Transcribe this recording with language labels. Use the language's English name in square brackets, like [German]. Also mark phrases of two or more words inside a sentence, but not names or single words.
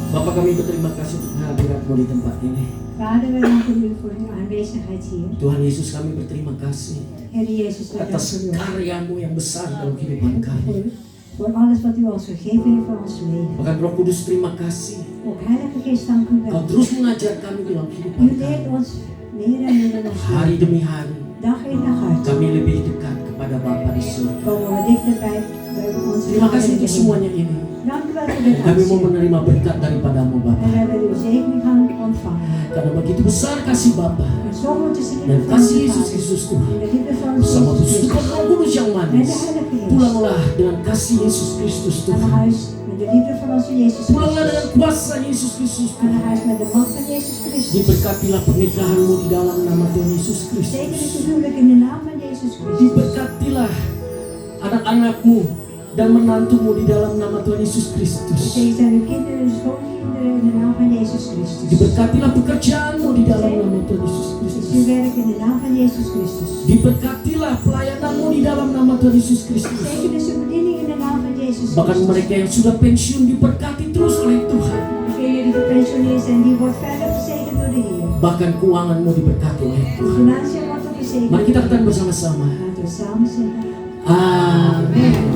[Indonesian] Bapa, kami berterima kasih untuk kehadiran-Mu di tempat ini. [Dutch] Vader, wij danken u voor uw aanwezigheid hier. [Indonesian] Tuhan Yesus, kami berterima kasih [Dutch] Heer Jezus, wij [Indonesian] atas [Dutch] danken u [Indonesian] karya-Mu yang besar dalam kehidupan kami. [Dutch] voor alles wat u ons gegeven heeft voor ons leven. [Indonesian] Bahkan Roh Kudus, terima kasih. [Dutch] Ook Heilige Geest, dank u [Indonesian] Kau [Dutch] wel. [Indonesian] terus mengajar kami dalam kehidupan [Dutch] U [Indonesian] kami. [Dutch] leert ons meer en meer in ons [Indonesian] Hari [Dutch] leven. [Indonesian] demi hari, [Dutch] Dag in dag uit. [Indonesian] kami lebih dekat kepada Bapa di surga. [Dutch] Komen we dichterbij bij onze [Indonesian] Terima [Dutch] Vader [Indonesian] kasih [Dutch] in de [Indonesian] untuk [Dutch] hemel. [Indonesian] semuanya ini. [Dutch] Dank u wel voor dit [Indonesian] Kami mau [Dutch] alles. [Indonesian] menerima berkat daripada-Mu, [Dutch] En [Indonesian] Bapa. [Dutch] we hebben uw zegen gaan ontvangen. [Indonesian] Karena begitu besar kasih Bapa [Dutch] En zo tussen de [Indonesian] dan [Dutch] liefde van [Indonesian] kasih [Dutch] de [Indonesian] Yesus [Dutch] Vader. [Indonesian] Kristus [Dutch] En [Indonesian] Tuhan. [Dutch] de liefde van [Indonesian] Bersama [Dutch] Jezus [Indonesian] Tuhan [Dutch] Christus. [Indonesian] Roh Kudus yang [Dutch] En de [Indonesian] manis. [Dutch] Heilige Geest. [Indonesian] Pulanglah dengan kasih Yesus Kristus [Dutch] Aan [Indonesian] Tuhan. [Dutch] huis met de liefde van onze Jezus [Indonesian] Pulanglah dengan [Dutch] Christus. [Indonesian] kuasa Yesus Kristus [Dutch] Aan [Indonesian] Tuhan. [Dutch] huis met de macht van Jezus Christus. [Indonesian] Diberkatilah pernikahan-Mu di dalam nama Tuhan Yesus [Dutch] Zegen [Indonesian] Kristus. [Dutch] het huwelijk in de naam van Jezus Christus. [Indonesian] Diberkatilah anak-anak-Mu dan menantu-Mu di dalam nama Tuhan Yesus Kristus. [Dutch] Zegen zijn uw kinderen en schoonkinderen in de naam van Jezus Christus. [Indonesian] Diberkatilah pekerjaan-Mu di dalam nama Tuhan Yesus [Dutch] Is [Indonesian] Kristus. [Dutch] uw werk in de naam van Jezus Christus. [Indonesian] Diberkatilah pelayanan-Mu di dalam nama Tuhan Yesus Kristus. [Dutch] Zegen is uw bediening in de naam van Jezus [Indonesian] Bahkan [Dutch] Christus. [Indonesian] mereka yang sudah pensiun diberkati terus oleh Tuhan. [Dutch] Degenen die gepensioneerd zijn, die wordt verder gezegend door de Heer. [Indonesian] Bahkan keuangan-Mu diberkati oleh [Dutch] De [Indonesian] Tuhan. [Dutch] financiën wordt ook gezegend. [Indonesian] Mari kita katakan bersama-sama. [Dutch] Laten we samen zeggen. [Indonesian] Amin.